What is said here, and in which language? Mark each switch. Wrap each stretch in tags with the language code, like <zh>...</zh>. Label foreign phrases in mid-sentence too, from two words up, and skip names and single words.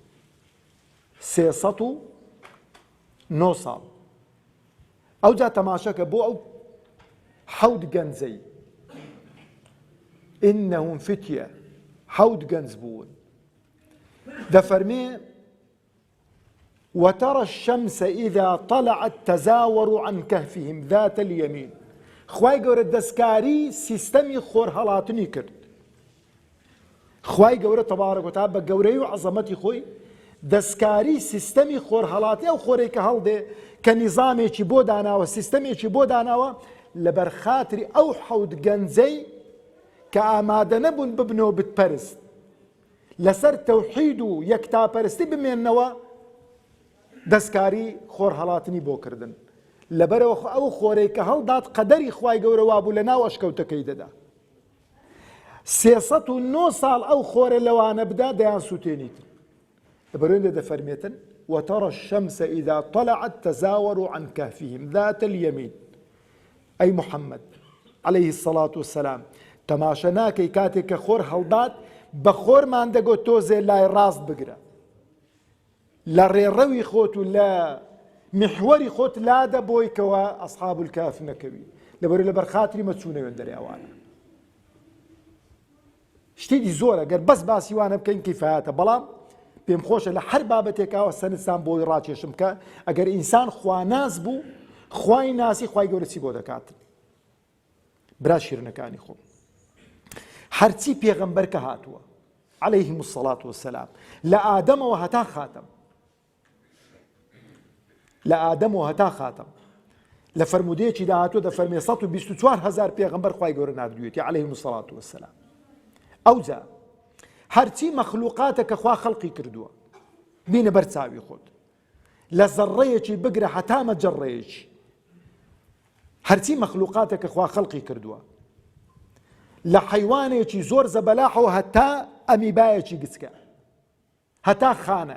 <ckb>309 ساڵ. ئەو جا تەماشەکە بۆ ئەو حەوت گەنجەی ئینەهم فتیە، حەوت گەنج بوون.</ckb> <ar>دەفەرمێ وترى الشمس إذا طلعت تزاور عن كهفهم ذات اليمين.</ar> <ckb>خوای گەورە دەستکاری سیستەمی خۆر هەڵاتنی کرد. خوای گەورە تەبارەک و تەعالا بە گەورەی و عەزەمەتی خۆی دەستکاری سیستەمی خۆر هەڵاتی ئەو خۆرەی کە هەڵدێ کە نیزامێکی بۆ داناوە، سیستەمێکی بۆ داناوە لەبەر خاتری ئەو حەوت گەنجەی کە ئامادە نەبوون ببنەوە بتپەرست، لەسەر تەوحید و یەکتاپەرستی بمێننەوە، دەستکاری خۆر هەڵاتنی بۆ کردن. لەبەرەوە ئەو خۆرەی کە هەڵدات قەدەری خوای گەورە وابوو لە ناو ئەشکەوتەکەی دەدا. 309 ساڵ ئەو خۆرە لەوانە بدا دەیان سووتێنیت. لەبەرەوە دەفەرمێتن</ckb> <ar>وترى الشمس إذا طلعت تزاور عن كهفهم ذات اليمين.</ar> <ckb>ئەی محەممەد</ckb> <ar>عليه الصلاة والسلام</ar> <ckb>تەماشە ناکەی کاتێک کە خۆر هەڵدات بە خۆرمان دەگۆت تۆزێ لای ڕاست بگرە، لە ڕێڕەوی خۆت و لە محوەری خۆت لادە بۆی کەوە ئەصحاب الکاف نەکەوی. لەبەرەوە لەبەر خاتری مەچوونەوێن دەریاوانە. شتێکی زۆرە گەر بەس باسی وانە بکەین کیفایەتە، بەڵام پێم خۆشە لە هەر بابەتێکاوە سەنستان بۆی ڕاکێشم کە ئەگەر ئینسان خواناز بوو، خوای ناسی خوای گەورە چی بۆ دەکات. برا شیرنەکانی خۆم هەرچی پێغەمبەر کە هاتووە</ckb> <ar>عليهم الصلاة والسلام</ar> <ckb>لە ئادەمەوە هەتا خاتەم، لە ئادەمەوە هەتا خاتەم، لە فەرمودەیەکی داهاتوە دەفەرمێ 124,000 پێغەمبەر خوای گەورە نردوویەتی</ckb> <ar>عليهم الصلاة والسلام.</ar> <ckb>ئەوجا هەرچی مەخلوقاتە کە خوا خەڵقی کردووە بینە بەر چاوی خۆت، لە زەڕەیەکی بگرە هەتا مەجەڕەیەکی، هەرچی مەخلوقاتە کە خوا خەڵقی کردووە، لە حەیوانێکی زۆر زەبەلاحەوە هەتا ئەمیبایەکی گچکە، هەتا خانە.</ckb>